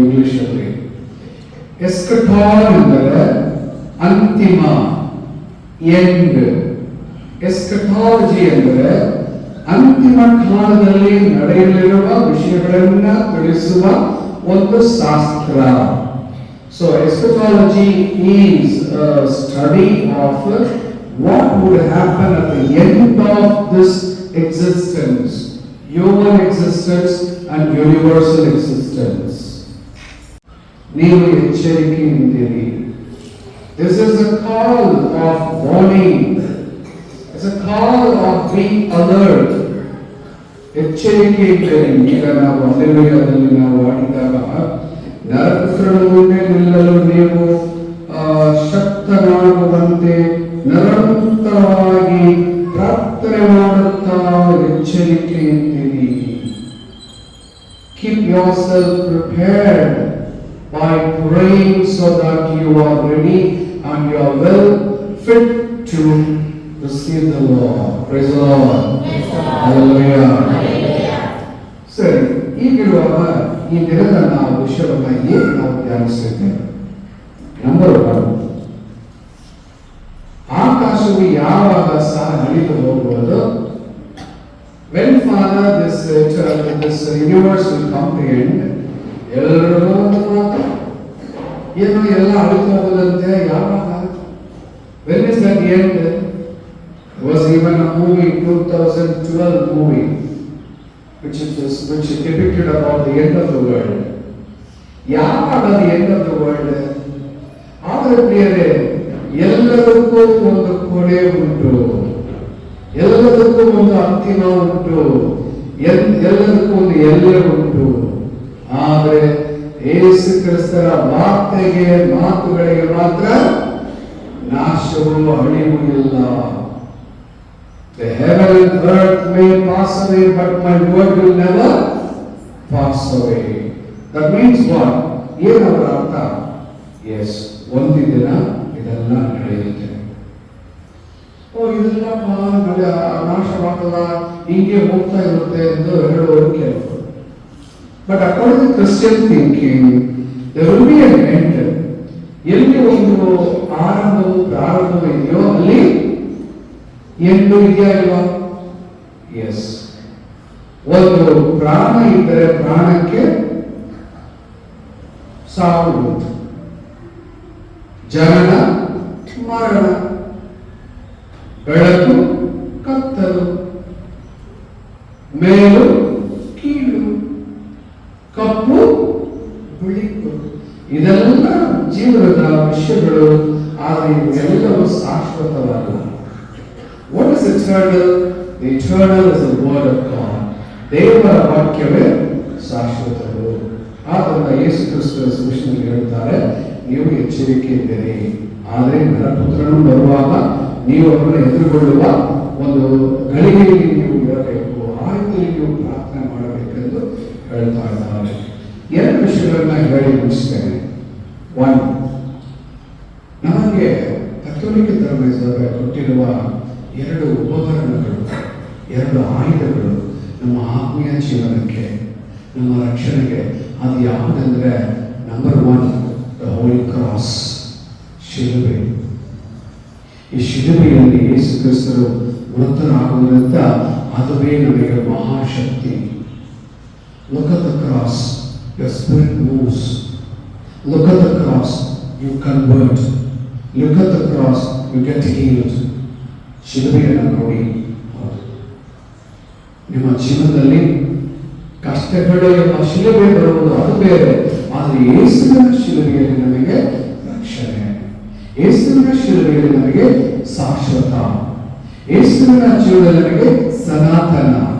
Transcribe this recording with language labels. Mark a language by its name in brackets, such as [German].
[Kannada] ಇಂಗ್ಲಿಷಲ್ಲಿ ಎಸ್ಕಟಾಲ್ ಎಂದರೆ ಅಂತಿಮ, ಎಂಡ್. ಎಸ್ಕಟಾಲಜಿ ಎಂದರೆ ಅಂತಿಮ ಕಾಲದಲ್ಲಿ ನಡೆಯಲಿರುವ ವಿಷಯಗಳನ್ನ ತಿಳಿಸುವ ಒಂದು ಶಾಸ್ತ್ರ. [English] So eschatology is a study of what would happen at the end of this existence, human existence and universal existence. [Kannada] ನೀವು ಎಚ್ಚರಿಕೆಯಿಂದಿರಿ. [English] This is a call of warning. It's a call of being alert. [Kannada] ಎಚ್ಚರಿಕೆಯಿಂದಿರಿ. ಈಗ ನಾವು ಹಲ್ಲೆಲೂಯದಲ್ಲಿ ನಾವು ಆಡಿದಾಗ ನರಪುತ್ರನ ಮುಂದೆ ನಿಲ್ಲಲು ನೀವು ಶಕ್ತನಾಗುವಂತೆ ನಿರಂತರವಾಗಿ ಪ್ರಾರ್ಥನೆ ಮಾಡುತ್ತಾ ಎಚ್ಚರಿಕೆಯಿಂದಿರಿ. [English] Keep yourself prepared by praying so that you are ready and you are well fit to receive the Lord. Praise the Lord. Hallelujah. [Kannada] ಸರಿ, ಈಗಿರುವಾಗ ಈ ದಿನದ ನಾವು ವಿಷಯವನ್ನು ಏನು ನಾವು ಧ್ಯಾನಿಸಿದ್ದೇವೆ? ನಂಬರ್ 1, ಆಕಾಶವು ಯಾವಾಗ ಸಹ ಅಳಿದು ಹೋಗುವುದು? [English] When Father this universe will come to end, [Kannada] ಎಲ್ಲರೂ ಮಾತು ಏನು ಎಲ್ಲ ಅಳಿದು ಹೋಗುದಂತೆ. ಯಾವಾಗ? [English] When is that end? There was even a movie, 2012 movie, which depicted about the end of the world. [Kannada] ಯಾವಾಗ [English] the end of the world? [Kannada] ಆದರೆ ಪ್ರಿಯರೇ, ಎಲ್ಲದಕ್ಕೂ ಒಂದು ಕೊನೆ ಉಂಟು, ಎಲ್ಲದಕ್ಕೂ ಒಂದು ಅಂತಿಮ ಉಂಟು, ಎಲ್ಲದಕ್ಕೂ ಒಂದು ಎಲ್ಲೆ ಉಂಟು. ಆದರೆ ಯೇಸು ಕ್ರಿಸ್ತರ ವಾರ್ತೆಗೆ, ಮಾತುಗಳಿಗೆ ಮಾತ್ರ ನಾಶವೂ ಅಳಿವು ಇಲ್ಲ. [English] The heaven and earth may pass away, but my word will never pass away. That means what? [Kannada] ಏನವರ ಅರ್ಥ? Yes, ಒಂದು ದಿನ ಇದೆಲ್ಲ ನಡೆಯುತ್ತೆ. ಇದೆಲ್ಲ ನಾಶವಾಗಲ್ಲ, ಹೀಗೆ ಹೋಗ್ತಾ ಇರುತ್ತೆ ಎಂದು ಹೇಳುವರು ಕೆಲವರು. [English] But according to Christian thinking, there will be an end. [Kannada] ಎಲ್ಲಿ ಒಂದು ಆರಂಭವು ಪ್ರಾರಂಭವು ಇದೆಯೋ ಅಲ್ಲಿ ಎಂದು ಇದೆಯಾ ಇಲ್ವಾ? ಎಸ್. ಒಂದು ಪ್ರಾಣ ಇದ್ದರೆ ಪ್ರಾಣಕ್ಕೆ ಸಾವು ಉಂಟು, ಜನನ ಮರಣ, ಬೆಳಕು ಕತ್ತಲು, ಮೇಲು ಕೀಳು, ಕಪ್ಪು ಬಿಳಿಕು, ಇದೆಲ್ಲ ಜೀವನದ ವಿಷಯಗಳು. ಆದರೆ ಇವೆಲ್ಲವೂ ಶಾಶ್ವತವಲ್ಲ. [English] What is eternal? The eternal is the word of God. [Kannada] ದೇವರ ವಾಕ್ಯವೇ ಶಾಶ್ವತವು. ಆದ್ದರಿಂದ ಯೇಸು ಕ್ರಿಸ್ತರ ಸುವಿಶೇಷದಲ್ಲಿ ಹೇಳ್ತಾರೆ, ನೀವು ಎಚ್ಚರಿಕೆಯಿದ್ದೀರಿ. ಆದರೆ ನರಪುತ್ರನು ಬರುವಾಗ ನೀವು ಅವರನ್ನು ಎದುರುಗೊಳ್ಳುವ ಒಂದು ಗಳಿಗೆಯಲ್ಲಿ ನೀವು ಇರಬೇಕು, ಆ ರೀತಿಯಲ್ಲಿ ನೀವು ಪ್ರಾರ್ಥನೆ ಮಾಡಬೇಕೆಂದು ಹೇಳ್ತಾ ಇದ್ದಾರೆ. 2 ವಿಷಯಗಳನ್ನ ಹೇಳಿ ಮುಗಿಸ್ತೇನೆ. 1, ನಮಗೆ ಕಥೋಲಿಕ ಧರ್ಮದಲ್ಲಿ ಕೊಟ್ಟಿರುವ 2 ಉಪಕರಣಗಳು, 2 ಆಯುಧಗಳು ನಮ್ಮ ಆತ್ಮೀಯ ಜೀವನಕ್ಕೆ, ನಮ್ಮ ರಕ್ಷಣೆಗೆ. ಅದು ಯಾವುದಂದ್ರೆ, ನಂಬರ್ 1, ದ ಹೋಲಿ ಕ್ರಾಸ್, ಶಿಲುಬೆ. ಈ ಶಿಲುಬೆಯಲ್ಲಿ ಯೇಸು ಕ್ರಿಸ್ತರು ಮೃತರಾಗುವುದರಿಂದ ಅದುವೇ ನಮಗೆ ಮಹಾಶಕ್ತಿ. [English] Look at the cross, your spirit moves. Look at the cross, you convert. Look at the cross, you get healed. [Kannada] ಶಿಲುಬೆಯನ್ನು ನೋಡಿ. ನಿಮ್ಮ ಜೀವನದಲ್ಲಿ ಕಷ್ಟಗಳು ಎಂಬ ಶಿಲುಬೆ ಬರುವುದು ಅದು ಬೇರೆ, ಆದರೆ ಯೇಸುವಿನ ಶಿಲುಬೆಯಲ್ಲಿ ನಮಗೆ ರಕ್ಷಣೆ, ಯೇಸುವಿನ ಶಿಲುಬೆಯಲ್ಲಿ ನಮಗೆ ಶಾಶ್ವತ, ಯೇಸುವಿನ ಜೀವನದಲ್ಲಿ ನಮಗೆ ಸನಾತನ.